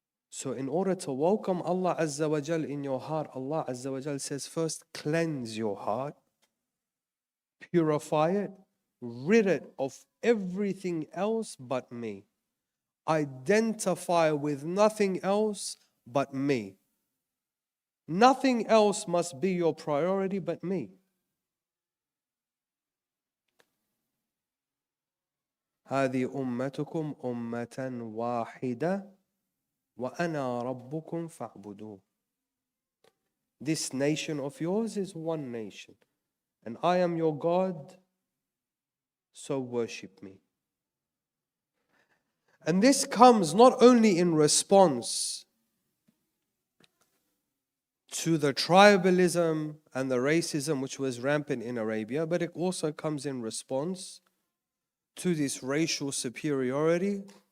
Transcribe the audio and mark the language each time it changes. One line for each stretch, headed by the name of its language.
English: So in order to welcome Allah Azza wa Jal in your heart, Allah Azza wa Jal says first cleanse your heart, purify it, rid it of everything else but me. Identify with nothing else but me. Nothing else must be your priority but me.
Arabic: هذه أمتكم أمة واحدة وأنا ربكم فاعبدون.
English: This nation of yours is one nation, and I am your God, so worship me. And this comes not only in response to the tribalism and the racism which was rampant in Arabia, but it also comes in response to this racial superiority